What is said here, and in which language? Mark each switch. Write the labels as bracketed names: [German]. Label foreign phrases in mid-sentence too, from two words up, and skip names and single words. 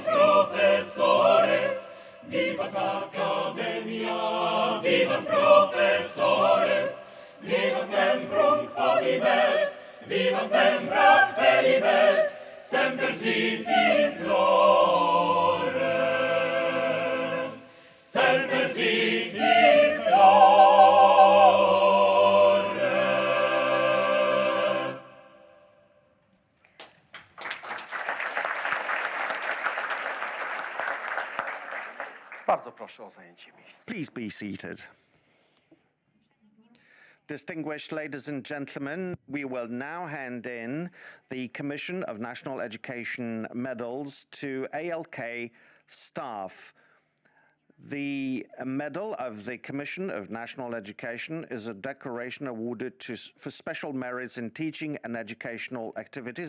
[Latin] professores, vivat Akademia, vivat professores, vivat membrum quodlibet, vivat membra felibet, semper sit in flore, semper sit in flore. [Polish] Bardzo proszę o zajęcie miejsca. [English] Please be seated. Distinguished ladies and gentlemen, we will now hand in the Commission of National Education medals to ALK staff. The medal of the Commission of National Education is a decoration awarded for special merits in teaching and educational activities.